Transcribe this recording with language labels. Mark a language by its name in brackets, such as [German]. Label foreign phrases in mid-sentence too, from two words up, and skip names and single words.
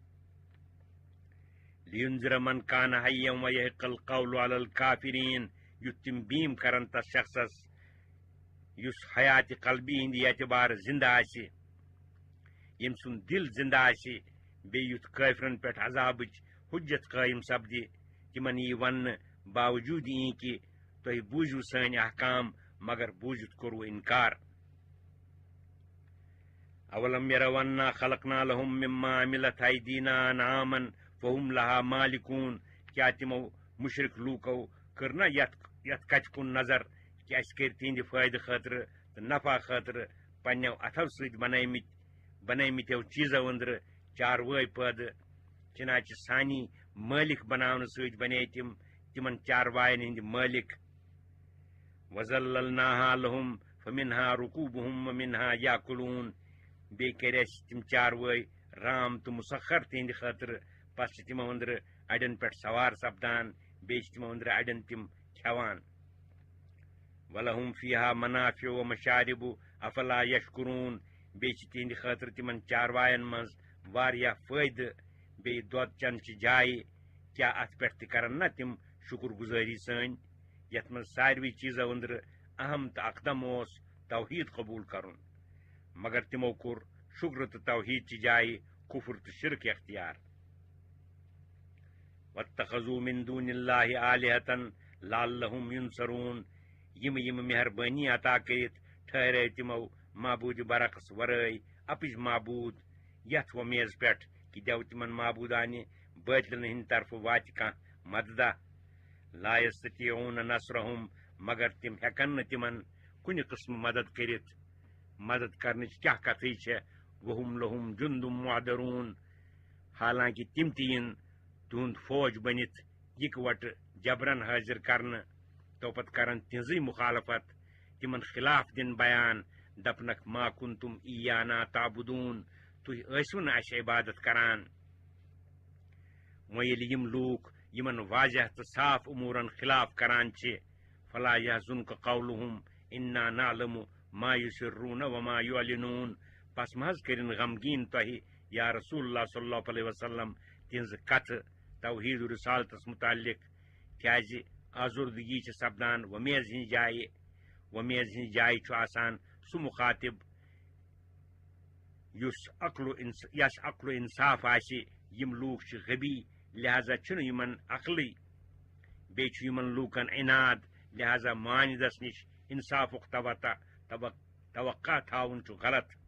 [Arabic] لینذر من کان حیا ویحق القول علی الکافرین [Kashmiri] یُتھ تِم بیٖم کرن تس شخصس یُس حیاتِ قلبی ہٕنٛدِ اعتبار زندٕ آسہِ ییٚمۍ سُنٛد دل زندٕ آسہِ بیٚیہِ یُتھ کٲفرن پٮ۪ٹھ عذابٕچ حجت قٲیِم سپدِ تِمن یی وننہٕ باوجوٗد یی کہِ تُہۍ بوٗزِو سٲنۍ احکام مگر بوٗزِتھ کوٚروٕ انکار [Arabic] اولم یرو انا خلقنا لهم مما عملت ایدینا انعاما فہم لہا مالکون [Kashmiri] کیٛاہ تِمو مشرق لوٗکو کٔر نا یتھ کتھِ کُن نظر کہِ اسہِ کٔرۍ تِہنٛدِ فٲیدٕ خٲطرٕ تہٕ نفع خٲطرٕ پننیو اتھو سۭتۍ بنٲومٕتیو چیٖزو أنٛدرٕ چاروٲے پٲدٕ چنانچہِ سانی مٲلِک بناونہٕ سۭتۍ بنے تِم تِمن چاروایَن ہٕنٛدۍ مٲلِک [Arabic] وَذَلَّلْنَاهَا لَهُمْ فَمِنْهَا رُكُوبُهُمْ وَمِنْهَا يَأْكُلُونَ [Kashmiri] بیٚیہِ کٔرۍ اَسہِ تِم چاروٲے رام تہٕ مُسخر تِہنٛدِ خٲطرٕ پتہٕ چھِ تِمو أنٛدرٕ اڑٮ۪ن پٮ۪ٹھ سوار سپدان بیٚیہِ چھِ تِمو أنٛدرٕ اڑٮ۪ن تِم کھٮ۪وان [Arabic] وَلَهُمْ فِيهَا مَنَافِعُ وَمَشَارِبُ أَفَلَا يَشْكُرُونَ [Kashmiri] بیٚیہِ چھِ تِہنٛدِ خٲطرٕ تِمن چاروایَن منٛز واریاہ فٲیدٕ بیٚیہِ دۄد چنچہِ جایہِ کیٛاہ اتھ پٮ۪ٹھ تہِ کرن نا تِم شُکر گُزٲری سٲنۍ یتھ منٛز ساروٕے چیٖزو أنٛدرٕ اہم تہٕ اقدم اوس توحیٖد قبوٗل کرُن مگر تِمو کوٚر شُکر تہٕ توحیٖد چہِ جایہِ کُفر تہٕ شرک اختیار [Arabic] واتخذوا من دون اللہ آلہة لعلهم ينصرون [Kashmiri] یِم مہربٲنی عطا کٔرِتھ ٹھہرٲے تِمو معبوٗدِ برعکس ورٲے اپٕج معبوٗد یتھ وۄمیز پٮ۪ٹھ کہِ دٮ۪و تِمن معبوٗدانہِ بٲطلن ہٕنٛدِ طرفہٕ واتہِ کانٛہہ مددا [Arabic] لا یستطیعون نصرہم [Kashmiri] مگر تم ہیکن نہ تمن کُنہِ قٕسمہٕ مدد کٔرِتھ مدد کرنٕچ کیٛاہ کتھٕے چھےٚ [Arabic] وہم لہم جُندُم محضرون [Kashmiri] حالانکہ تم تہِ یِن تہنٛد فوج بٔنِتھ اِکوٹہٕ جبرن حٲضر کرنہٕ تو پتہٕ کرن تہنٛزٕے مخالفت تمن خلاف دِن بیان دپنکھ [Arabic] ما کنتم ایانا تعبدون [Kashmiri] تُہۍ ٲسوٕ نہٕ اسہِ عبادت کران وۄنۍ ییٚلہِ یِم لوٗکھ یمن واضح تہٕ صاف امورن خلاف کران چھِ [Arabic] فلا یحزنک قولہم انا نعلم ما یسرون وما یعلنون [Kashmiri] پس مہ حظ کٔرِن غمگیٖن تۄہہِ یا رسول اللہ [Arabic] صلی اللہ علیہ وسلم [Kashmiri] تہنٛزٕ کتھٕ توحید و رسالتس متعلق کیازِ آزردگی چھِ سپدان وۄمیز ہٕنٛزِ جایہِ چھُ آسان سُہ مخاطب یس عقل و انصاف آسہِ یِم لوٗکھ چھِ غبی لہذا چھُنہٕ یِمن عقلٕے بیٚیہِ چھُ یِمن لوٗکن عناد لہذا مانِدس نِش انصافُک توقع تھاوُن چھُ غلط